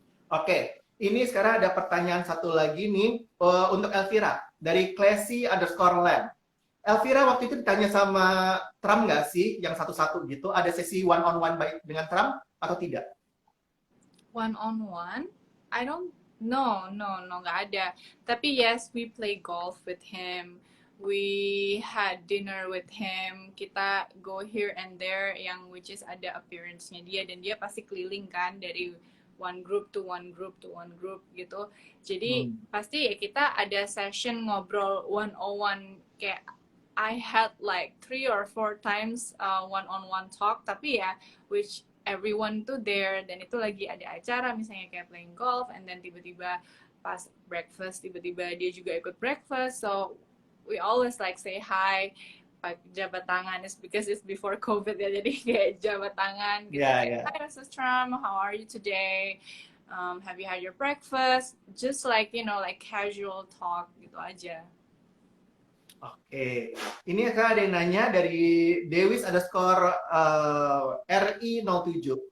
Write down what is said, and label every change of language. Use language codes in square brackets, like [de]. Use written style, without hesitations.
[id] Oke, ini sekarang ada pertanyaan satu lagi nih untuk Elvira dari Classy_Lab. Elvira waktu itu ditanya sama Trump nggak sih, yang satu-satu gitu, ada sesi one on one baik dengan Trump atau tidak? [en] One on one? I don't no [id] nggak ada. [en] Tapi yes, we play golf with him. We had dinner with him. Kita go here and there yang which is ada appearance-nya dia [id] dan dia pasti keliling kan dari [en] one group to one group to one group gitu. [id] Jadi pasti ya kita ada session ngobrol [en] one on one kayak I had like 3 or 4 times one on one talk [id] tapi ya [en] which everyone tuh there [id] dan itu lagi ada acara misalnya kayak [en] playing golf and then [id] tiba-tiba pas [en] breakfast [id] tiba-tiba dia juga ikut [en] breakfast so we always like say hi jabat tangan is because it's before COVID ya [id] jadi kayak jabat tangan gitu kayak [en] hi Mrs. Trump how are you today have you had your breakfast just like you know like casual talk [id] gitu aja. Oke, ini akan ada yang nanya dari Dewis_RI07.